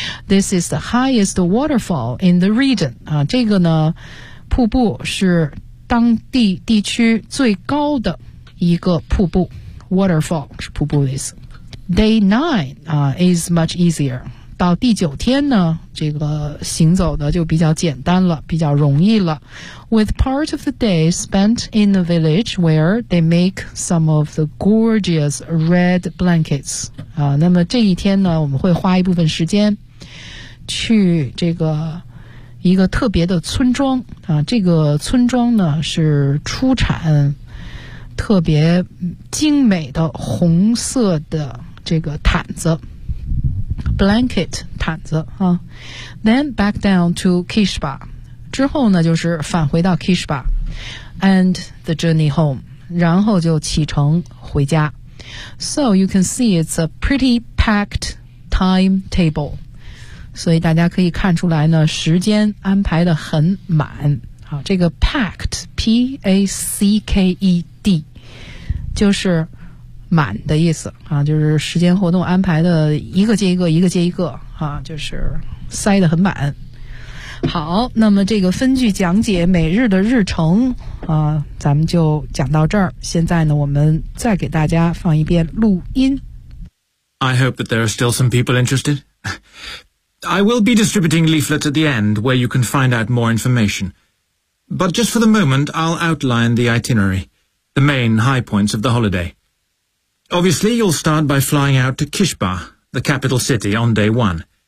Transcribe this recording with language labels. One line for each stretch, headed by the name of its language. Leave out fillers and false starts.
English: This is the highest waterfall in the region
Chinese: 啊，这个呢瀑布是当地地区最高的一个瀑布 ，waterfall 是瀑布的意思。
English: Day 9 is much easier.
Chinese: 到第九天呢，这个行走的就比较简单了，比较容易了。
English: With part of the day spent in the village where they make some of the gorgeous red blankets.
Chinese: 啊，那么这一天呢，我们会花一部分时间去这个一个特别的村庄。啊，这个村庄呢是出产特别精美的红色的这个毯子 blanket 毯子啊。
English: Then back down to Kishba.
Chinese: 之后呢就是返回到 Kishba.
English: And the journey home.
Chinese: 然后就启程回家。
English: So you can see it's a pretty packed timetable.
Chinese: 所以大家可以看出来呢时间安排得很满。好，这个 packed, P-A-C-K-E-D, 就是满的意思啊，就是时间活动安排的一个接一个一个接一个啊，就是塞得很满。好，那么这个分句讲解每日的日程啊，咱们就讲到这儿。现在呢我们再给大家放一遍录音。
English: I hope that there are still some people interested. I will be distributing leaflets at the end where you can find out more information. But just for the moment, I'll outline the itinerary, the main high points of the holiday. Obviously, you'll start by flying out to Kishba, the capital city, on day one.